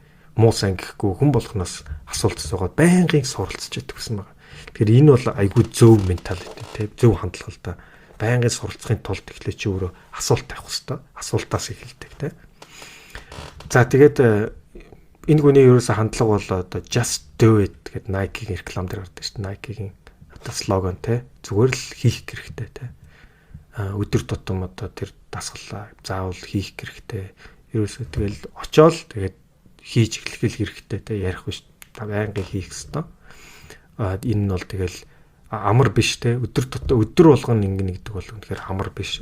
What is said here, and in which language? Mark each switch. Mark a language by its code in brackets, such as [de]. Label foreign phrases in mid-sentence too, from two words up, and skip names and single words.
[mn] Муу сайн гэхгүй хүн болгоноос асуулт асуугаад байнгын суралцж байдаг гэсэн байна. Тэгэхээр энэ бол айгүй зөв менталити те зөв хандлага л да. Байнгын суралцахын тулд эхлээ чи өөрөө асуулт тавих хэрэгтэй. Асуултаас эхэлдэг те. За тэгээд энэ хүний ерөөсө хандлага бол одоо [en] just do it [mn] гэдэг Nike-ийн реклам дээр гардаг шүү дээ. Nike-ийн одоо слоган те зүгээр л хийх хэрэгтэй те. Өдөр тутам одоо тэр дасгалаа заавал хийх хэрэгтэй. Ерөөсөө тэгэл очиод тэгээд хийж эхлэх хэрэгтэй те ярих биш. Та байнгын хийх хэрэгтэй. Энэ нь бол тэгэл амар биш те өдөр болгоно ингэ нэгдэг бол үнэхээр амар биш.